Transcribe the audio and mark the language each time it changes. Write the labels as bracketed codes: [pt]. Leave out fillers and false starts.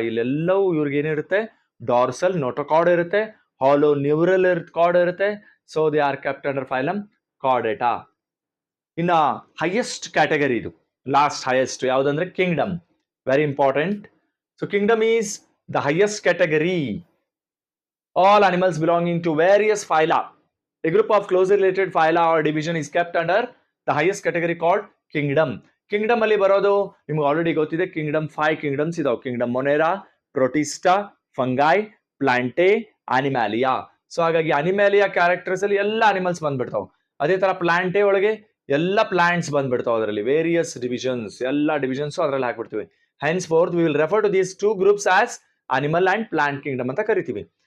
[kn] ಇಲ್ಲೆಲ್ಲವೂ ಇವ್ರಿಗೆ ಏನಿರುತ್ತೆ? Dorsal notochord ಇರುತ್ತೆ, ಹಾಲೋ ನ್ಯೂರಲ್ ಕಾರ್ಡ್ ಇರುತ್ತೆ. [en] So they are kept under phylum Chordata. [kn] ಇನ್ನ ಹೈಯೆಸ್ಟ್ ಕ್ಯಾಟಗರಿ ಇದು, ಲಾಸ್ಟ್ ಹೈಯೆಸ್ಟ್ ಯಾವುದಂದ್ರೆ Kingdom. [en] Very important. So kingdom is the highest category. All animals belonging to various phyla. A group of closely related phyla or division is kept under the highest category called kingdom. [kn] Kingdom ಅಲ್ಲಿ ಬರೋದು ನಿಮ್ಗೆ already ಗೊತ್ತಿದೆ. Kingdom 5 kingdoms ಇದಾವೆ. Kingdom ಮೊನೆರಾ, Protista, fungi, ಪ್ಲಾಂಟೆ, ಅನಿಮ್ಯಾಲಿಯಾ. So ಹಾಗಾಗಿ ಅನಿಮ್ಯಾಲಿಯಾ characters ಅಲ್ಲಿ ಎಲ್ಲ animals ಬಂದ್ಬಿಡ್ತಾವೆ. ಅದೇ ತರ ಪ್ಲಾಂಟೆ ಒಳಗೆ ಎಲ್ಲ ಪ್ಲಾಂಟ್ಸ್ ಬಂದ್ಬಿಡ್ತಾವೆ. ಅದರಲ್ಲಿ ವೇರಿಯಸ್ ಡಿವಿಷನ್ಸ್, ಎಲ್ಲ ಡಿವಿಷನ್ಸ್ ಅದರಲ್ಲಿ ಹಾಕ್ಬಿಡ್ತೀವಿ. [en] henceforth we will refer to these 2 groups as animal and plant kingdom [kn] ಅಂತ ಕರಿತೀವಿ.